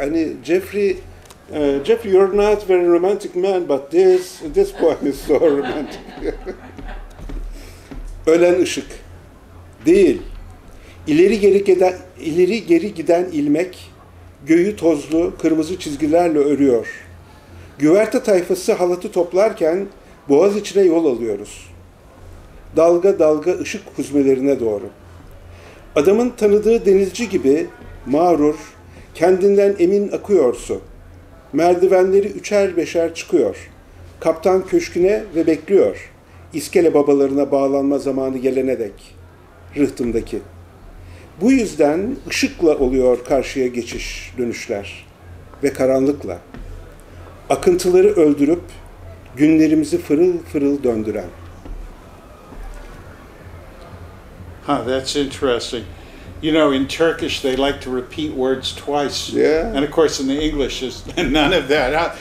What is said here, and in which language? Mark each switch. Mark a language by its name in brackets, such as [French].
[English] Hani Jeffrey, you're not very romantic man, but this poem is so romantic. [Turkish] Ölen Işık. Değil. İleri geri giden ilmek, göğü tozlu, kırmızı çizgilerle örüyor. Güverte tayfası halatı toplarken boğaz içine yol alıyoruz. Dalga dalga ışık huzmelerine doğru. Adamın tanıdığı denizci gibi mağrur, kendinden emin akıyor su. Merdivenleri üçer beşer çıkıyor. Kaptan köşküne ve bekliyor. iskele babalarına bağlanma zamanı gelene dek, rıhtımdaki. Bu yüzden ışıkla oluyor karşıya geçiş, dönüşler ve karanlıkla. Akıntıları öldürüp günlerimizi fırıl fırıl döndüren. [English] That's interesting. You know, in Turkish, they like to repeat words twice. Yeah. And of course, in the English, is none of that.